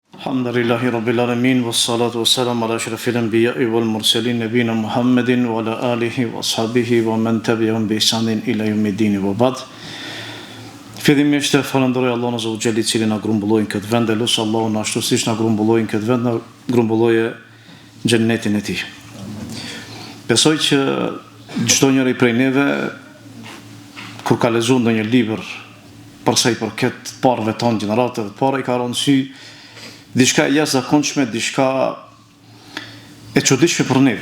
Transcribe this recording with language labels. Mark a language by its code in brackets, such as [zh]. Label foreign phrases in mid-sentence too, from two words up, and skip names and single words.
[ar] الحمد لله رب العالمين والصلاة والسلام على أشرف الأنبياء والمرسلين نبينا محمد وعلى آله وأصحابه ومن تبعهم بإحسان إلى يوم الدين وبعد. [sq] Fillimisht falenderoj Allahun [ar] عز وجل [sq] I cili na grumbulloi në këtë vend, e lut Allahun ashtu siç na grumbulloi në këtë vend, na grumbulloje xhennetin e tij. Besoj që çdo njeri prej neve kur ka lexuar ndonjë libër për sa I përket parëve tonë, gjeneratave të para, I ka rënë sy diçka e jashtëzakonshme, diçka e çuditshme për neve.